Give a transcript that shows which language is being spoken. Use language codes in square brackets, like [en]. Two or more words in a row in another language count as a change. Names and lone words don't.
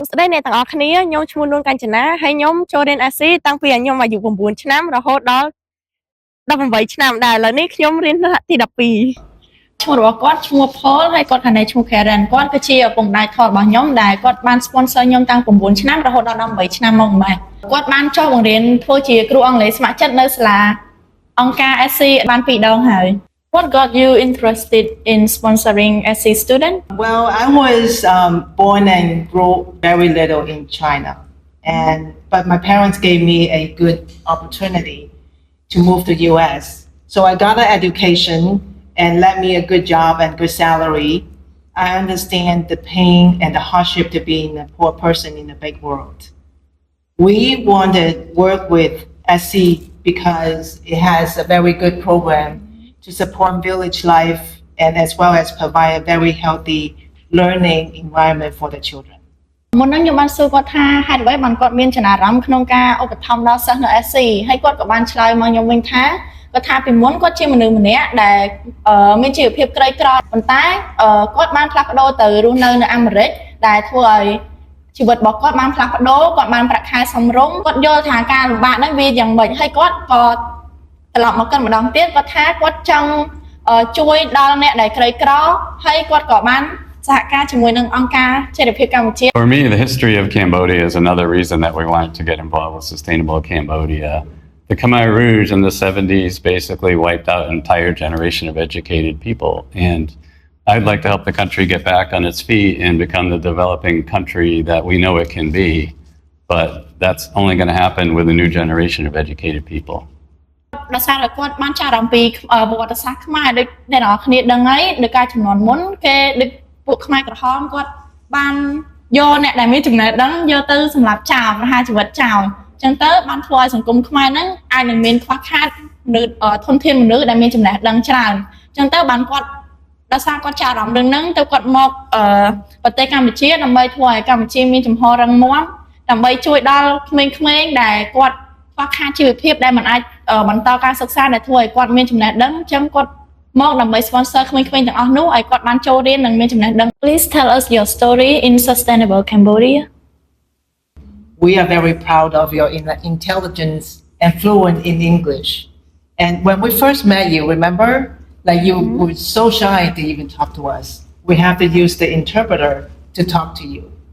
[km] ស្ដីអ្នកទាំងអស់គ្នាខ្ញុំឈ្មោះនួនកាញ្ចនាហើយខ្ញុំចូលរៀន SC តាំងពីខ្ញុំអាយុ9ឆ្នាំរហូតដល់18ឆ្នាំដែរឥឡូវនេះខ្ញុំរៀនថ្នាក់ទី12ឈ្មោះរបស់គាត់ឈ្មោះ Paul ហើយគាត់ខាងនេះឈ្មោះ Karen គាត់គឺជាឪពុកម្ដាយថតរបស់ខ្ញុំដែលគាត់បាន sponsor ខ្ញុំតាំង9ឆ្នាំរហូតដល់18ឆ្នាំមកម្ល៉េះគាត់បានចុះបង្រៀនធ្វើជាគ្រូអង់គ្លេសស្ម័គ្រចិត្តនៅសាលាអង្គការ SC បាន2ដងហើយ [en] What got you interested in sponsoring SC student? Well, I was born and grew very little in China, but my parents gave me a good opportunity to move to US. So I got an education and let me a good job and good salary. I understand the pain and the hardship to being a poor person in a big world. We wanted to work with SC because it has a very good program to support village life and as well as provide a very healthy learning environment for the children. [km] មុនហ្នឹងខ្ញុំបានសួរគាត់ថាហេតុអ្វីបានគាត់មានចំណារអារម្មណ៍ក្នុងការឧបត្ថម្ភដល់សិស្សនៅ SC ហើយគាត់ក៏បានឆ្លើយមកខ្ញុំវិញ ថាគាត់ថាពីមុនគាត់ជាមនុស្សម្នាក់ដែលមានជីវភាពក្រីក្រប៉ុន្តែគាត់បានផ្លាស់ប្ដូរទៅរស់នៅអាមេរិកដែលធ្វើឲ្យជីវិតរបស់គាត់បានផ្លាស់ប្ដូរគាត់បានប្រាក់ខែសមរម្យគាត់យល់ថាការលំបាកហ្នឹងវាយ៉ាងម៉េចហើយគាត់ក៏ត្រឡប់មកគាត់ម្ដងទៀតគាត់ថាគាត់ចង់ជួយដល់អ្នកដែលក្រីក្រហើយគាត់ក៏បានសហការជាមួយនឹងអង្គការចេតិភាពកម្ពុជា [en] For me, the history of Cambodia is another reason that we wanted to get involved with Sustainable Cambodia. The Khmer Rouge in the 70s basically wiped out an entire generation of educated people. And I'd like to help the country get back on its feet and become the developing country that we know it can be. But that's only going to happen with a new generation of educated people. [km] ដោយសារតែគាត់បានចារអំពីប្រវត្តិសាស្ត្រខ្មែរដូចអ្នកនរគ្នាដឹងហើយដោយការចំនួនមុនគេដូចពួកខ្មែរក្រហមគាត់បានយកអ្នកដែលមានចំណេះ ដឹងយកទៅសម្រាប់ចោលប្រហារជីវិតចោលអញ្ចឹងទៅបានធ្វើឲ្យសង្គមខ្មែរហ្នឹងអាចនឹងមានខ្វះខាតមនុស្សធន ធានមនុស្សដែលមានចំណេះដឹងច្រើនអញ្ចឹងទៅបានគាត់ដោយសារគាត់ចារអារម្មណ៍រឿងហ្នឹងទៅគាត់មកប្រទេសកម្ពុជាដើម្បីធ្វើឲ្យកម្ពុជាមានចំហររឹងមាំដើម្បីជួយដល់ក្មេងៗដែលគាត់ខ្វះខាតជីវភាពដែលមិនអាចបន្តការសិក្សាដែលធ្វើឲ្យគាត់មានចំណេះដឹងអញ្ចឹងគាត់មកដើម្បី sponsor ក្មេងៗទាំងអស់នោះឲ្យគាត់បានចូលរៀននិងមានចំណេះដឹង [en] Please tell us your story in Sustainable Cambodia. We are very proud of your intelligence and fluent in English. And when we first met you, remember, like you were so shy to even talk to us. We have to use the interpreter to talk to you.